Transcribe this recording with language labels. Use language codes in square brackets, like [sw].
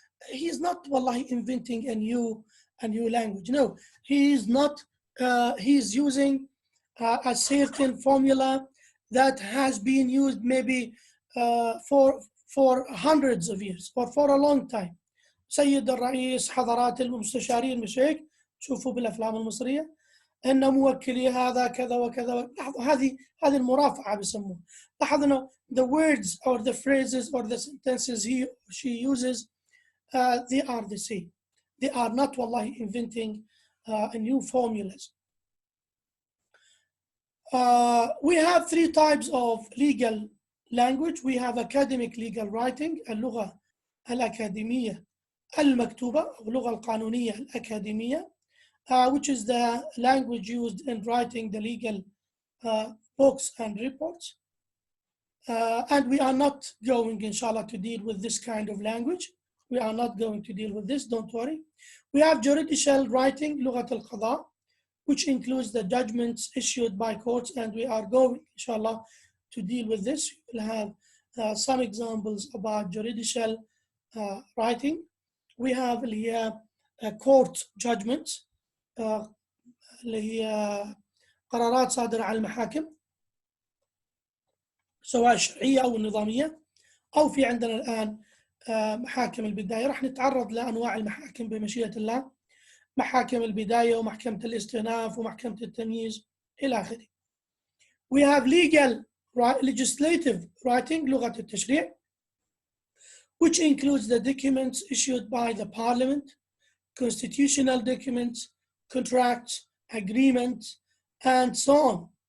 [en] He's not wallahi inventing a new language. No, he is not. He's using a certain formula that has been used maybe for hundreds of years or for a long time. [ar] سيد الرئيس، حضرات المستشارين، مش هيك؟ شوفوا بالافلام المصريه ان موكلي هذا كذا وكذا. لاحظوا هذه المرافعه بسموها. لاحظوا انه [en] the words or the phrases or the sentences she uses they are the same. They are not wallahi inventing new formulas. We have three types of legal language. We have academic legal writing، [ar] اللغة الأكاديمية المكتوبة أو اللغة القانونية الأكاديمية [en] which is the language used in writing the legal books and reports. And we are not going, inshallah, to deal with this kind of language. We are not going to deal with this, don't worry. We have judicial writing, [ar] لغة القضاء, [en] which includes the judgments issued by courts, and we are going, inshallah, to deal with this. We will have some examples about judicial writing. We have court judgments, [ar] اللي هي قرارات صادرة على المحاكم سواء الشرعية أو النظامية، أو في عندنا الآن محاكم البداية. راح نتعرض لأنواع المحاكم بمشيئة الله، محاكم البداية ومحكمة الاستئناف ومحكمة التمييز إلى آخره. [en] We have legislative writing، [ar] لغة التشريع، [en] which includes the documents issued by the parliament, constitutional documents, contracts, agreements, and so on.